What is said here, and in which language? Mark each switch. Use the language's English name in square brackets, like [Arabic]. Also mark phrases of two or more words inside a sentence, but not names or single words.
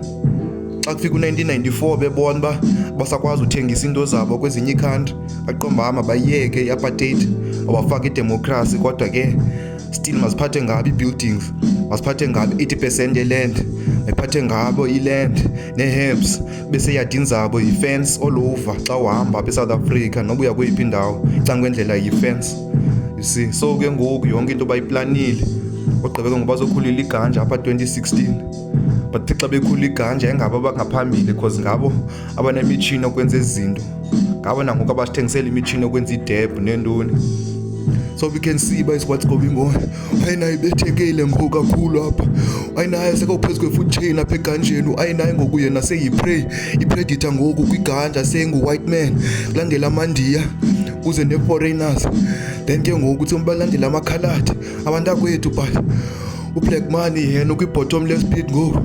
[Xhosa] Xa kufika u-1994 bebona uba basakwazi uthengisa into zabo kwezinye iikhantri baqomba bayiyeke i-apartheid abafake idemokhrasi. Kodwa ke still masiphathe ngabo ii-buildings, masiphathe ngabo 80% yeland, mayiphathe ngabo iland nee-herbs bese yadini zabo yi-fence [English] all over. [Xhosa] Xa uhamba apha eSouth Africa noba uya kweyiphi indawo icangwendlela yi-fence, [English] you see. [Xhosa] So ke ngoku yonke into bayiplanile ogqibeke ngoba bazokhulula iganja apha 2016. But xa bekhulula iganja ingabo abangaphambili because ngabo abanemitshini okwenza izinto, ngabo nangoku abasithengisela imitshini okwenza idebhu neentoni. [English] So we can see by what's going on. [Xhosa] Ayinayo ibethekile ngoku kakhulu apha. Ayinayo sekophezu kwe- [English] food chain [Xhosa] apha eganjeni. Ayinayo ngoku yena seyi-prey, i-predator ngoku kwiganja sengu- [English] white man. [Xhosa] Kulandela amandiya kuze ne-foreigners. Then ke ngoku uthi balandela amakhaladi abantu akwethu but u-Black Money yena ukwi- [English] bottomless pit [Xhosa] ngoku.